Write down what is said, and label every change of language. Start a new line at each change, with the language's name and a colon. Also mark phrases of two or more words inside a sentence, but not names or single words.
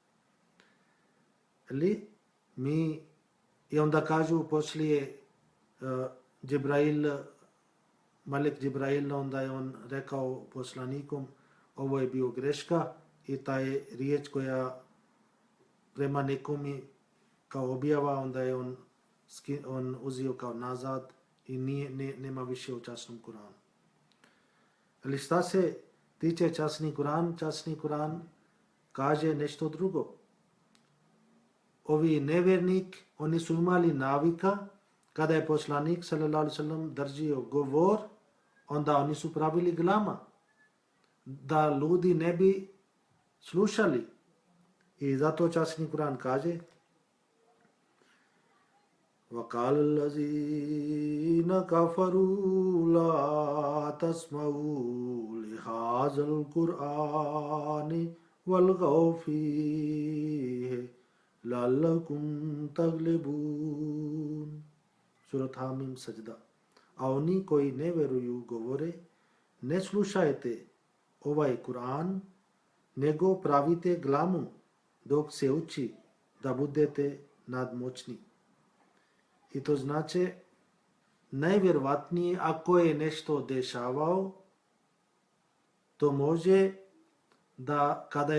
Bosnian: I onda kažu poslije Malik Džibrail, onda je on rekao poslanikom ovo je bio greška i taj riječ koja prema nekomi kao objava, onda je on uzio kao nazad i nema više u časnom Kuranu. Ali šta se tiče časni Kuran kaže nešto drugo. Ovi nevjernik, oni su imali navika kada je poslanik
Arabic: صلى الله عليه وسلم
Bosnian: držio govor, onda oni su pravili glama da ljudi ne bi slušali. I zato časni Kuran kaže
Arabic: وَقَالَ الَّذِينَ كَفَرُوا لَا تَسْمَعُوا لِهَذَا الْقُرْآنِ وَالْغَوْا فِيهِ لَعَلَّكُمْ تَغْلِبُونَ.
Bosnian: Surat Hamim Sajda. A oni koji ne vjeruju govore, ne slušajte ovaj Kur'an, nego pravite glamu dok se uči da budete nadmoćni. I to znači najvjerovatnije ako je nešto dešavao, to može da kada